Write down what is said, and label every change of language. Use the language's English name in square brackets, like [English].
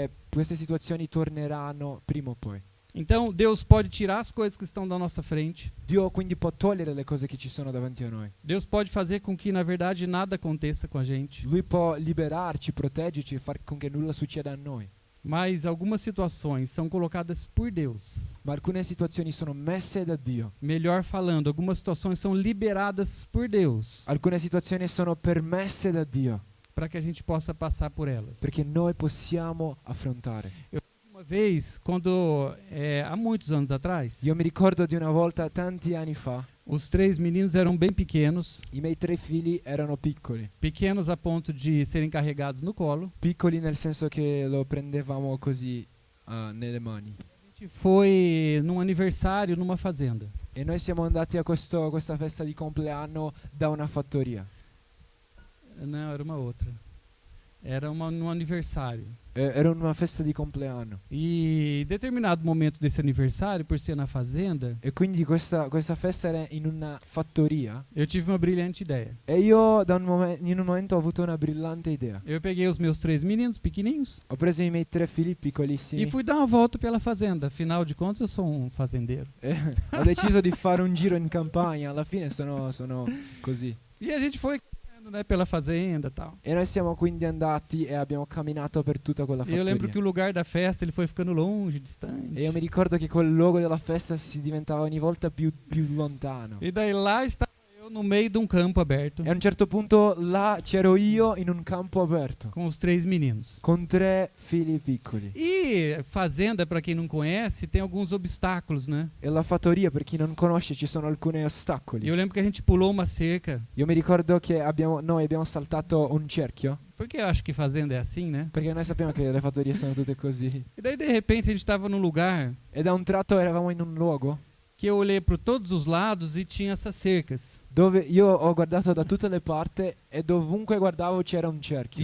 [Italian] queste situazioni torneranno prima o poi. [Portuguese] Então, Deus pode tirar as coisas que estão da nossa frente. [Italian] Dio quindi può togliere le cose che ci sono davanti a noi. [Portuguese] Deus pode fazer com que, na verdade, nada aconteça com a gente. [Italian] Lui può liberarci, proteggerci e far con che nulla succeda a noi. [Portuguese] Mas algumas situações são colocadas por Deus. [Italian] Ma alcune situazioni sono messe da Dio. [Portuguese] Melhor falando, algumas situações são liberadas por Deus [Italian] Alcune situazioni sono permesse da Dio [Portuguese] para que a gente possa passar por elas. [Italian] perché noi possiamo affrontare. [Portuguese] Uma vez, há muitos anos atrás, [Italian] Io mi ricordo di una volta, tanti anni fa, [Portuguese] os 3 meninos eram bem pequenos, [Italian] i miei 3 figli erano piccoli. [Portuguese] pequenos a ponto de serem carregados no colo. [Italian] Piccoli nel senso che lo prendevamo così nelle mani. [Portuguese] A gente foi num aniversário numa fazenda. [Italian] E noi siamo andati a questa festa di compleanno da una fattoria. [Portuguese] Não, era uma outra. Era num aniversário. [Italian] Era una festa di compleanno. [Portuguese] E em determinado momento desse aniversário, por ser na fazenda, [Italian] E quindi questa festa era in una fattoria. [Portuguese] eu tive uma brilhante ideia. [Italian] E io in un momento ho avuto una brillante idea. [Portuguese] Eu peguei os meus 3 meninos pequenininhos [Italian] Ho preso i miei 3 figli [Portuguese] e [Italian] piccolissimi [Portuguese] fui dar uma volta pela fazenda. Afinal de contas, eu sou um fazendeiro. [Italian] e ho deciso di fare un giro in campagna. Alla fine sono così. [Portuguese] E a gente foi caminhando, né, pela fazenda e tal. [Italian] E noi siamo quindi andati e abbiamo camminato per tutta quella [Portuguese] E eu lembro que [Italian] fattoria. [Portuguese] o lugar da festa ele foi ficando longe, distante. [Italian] E io mi ricordo che quel luogo della festa si diventava ogni volta più lontano. [Portuguese] E daí lá estava eu no meio de um campo aberto [Italian] E a un certo punto là c'ero io in un campo aperto [Portuguese] com os 3 meninos. [Italian] con 3 figli piccoli. [Portuguese] E fazenda, para quem não conhece, tem alguns obstáculos, né? [Italian] E la fattoria, per chi non conosce, ci sono alcuni [Portuguese] E [Italian] ostacoli. [Portuguese] eu lembro que a gente pulou uma cerca, [Italian] Io mi ricordo che noi abbiamo saltato un cerchio, [Portuguese] porque eu acho que fazenda é assim, né? [Italian] perché noi sappiamo che le fattorie sono tutte così. [Portuguese] E daí de repente a gente estava num lugar [Italian] E da un tratto eravamo in un luogo [Portuguese] que eu olhei para todos os lados e tinha essas cercas. [Italian] dove io ho guardato da tutte le parti e dovunque guardavo c'era un cerchio.